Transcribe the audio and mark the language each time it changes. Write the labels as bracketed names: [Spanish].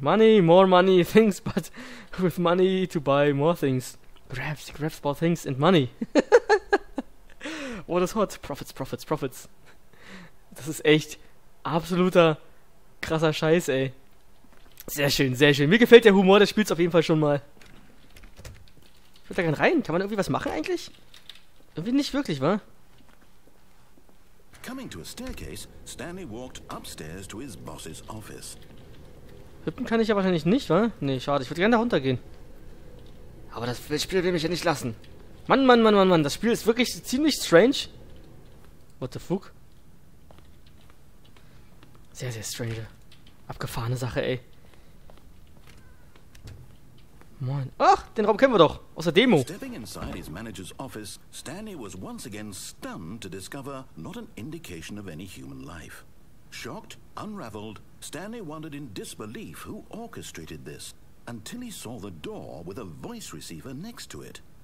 [English] Money, more money, things, but with money to buy more things. Grabs more things and money. What is hot? Profits, profits, profits. [German] Das ist echt absoluter krasser Scheiß, ey. Sehr schön, sehr schön. Mir gefällt der Humor des Spiels auf jeden Fall schon mal. Ich will da gerne rein. Kann man irgendwie was machen eigentlich? Irgendwie nicht wirklich, wa? [English] Coming to a staircase, Stanley walked upstairs to his boss's office. [German] Hüpfen kann ich ja wahrscheinlich nicht, wa? Nee, schade. Ich würde gerne da runtergehen. Aber das Spiel will mich ja nicht lassen. Mann, Mann, Mann, Mann, Mann. Das Spiel ist wirklich ziemlich strange. [English] What the fuck? [German] Sehr, sehr strange. Abgefahrene Sache, ey. Moin. Ach, den Raum kennen wir doch. Aus der Demo. [English] Stepping inside his manager's office, Stanley was once again stunned to discover not an indication of any human life. Shocked, unraveled, Stanley wondered in disbelief who orchestrated this, until he saw the door with a voice receiver next to it.